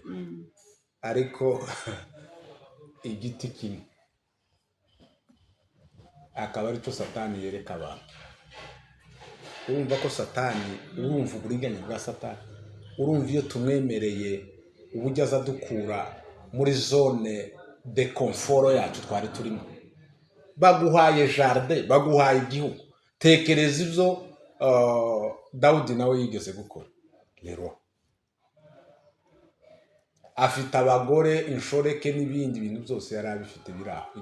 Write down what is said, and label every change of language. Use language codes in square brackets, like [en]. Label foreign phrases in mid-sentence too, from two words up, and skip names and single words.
[rw] Ariko igiti kimwe akaba ari cyo Satani yereka abantu. Urumva ko Satani, urumva uburiganya bwa Satani, urumva iyo tumwemereye uburyo aza dukura muri [fr] zone de confort [rw] yacu twari turimo. Baguhaye jardin, baguhaye igihugu. Tekereza ibyo Dawudi nawe yigeze gukora. Rero afite abagore, inshoreke n'ibindi bintu byose yari abifite biraho.